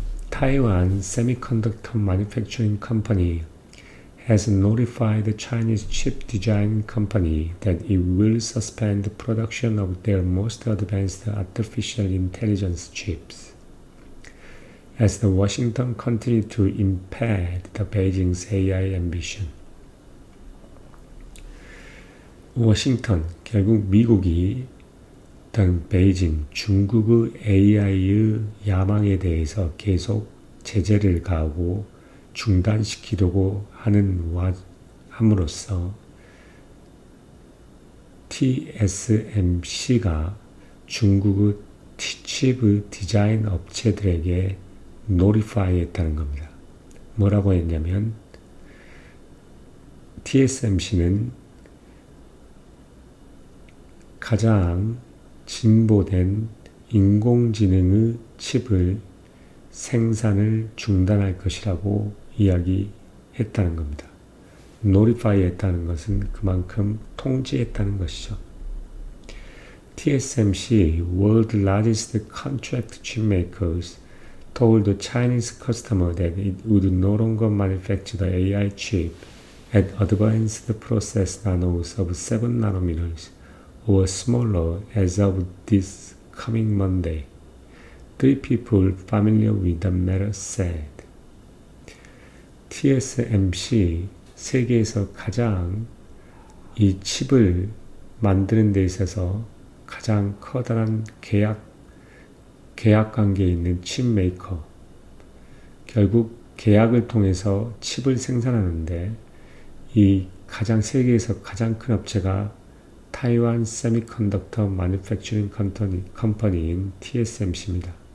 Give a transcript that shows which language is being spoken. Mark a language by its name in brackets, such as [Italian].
[English] Taiwan Semiconductor Manufacturing Company has notified the Chinese chip design company that it will suspend the production of their most advanced artificial intelligence chips, as the Washington continued to impede the Beijing's AI ambition. [Korean] 워싱턴, 결국 미국이 베이징, 중국의 AI의 야망에 대해서 계속 제재를 가하고 중단시키려고 함으로써 TSMC가 중국의 칩의 디자인 업체들에게 노티파이 했다는 겁니다. 뭐라고 했냐면 TSMC는 가장 진보된 인공지능의 칩을 생산을 중단할 것이라고 이야기했다는 겁니다. 노티파이 했다는 것은 그만큼 통지했다는 것이죠. [English] TSMC, world largest contract chip makers, told the Chinese customer that it would no longer manufacture the AI chip at advanced process nodes of 7 nanometers or smaller as of this coming Monday. 3 people familiar with the matter said. [Korean] TSMC 세계에서 가장 이 칩을 만드는 데 있어서 가장 커다란 계약 관계에 있는 칩 메이커. 결국 계약을 통해서 칩을 생산하는데 이 세계에서 가장 큰 업체가 타이완 세미컨덕터 마뉴팩처링 컴퍼니인 TSMC입니다.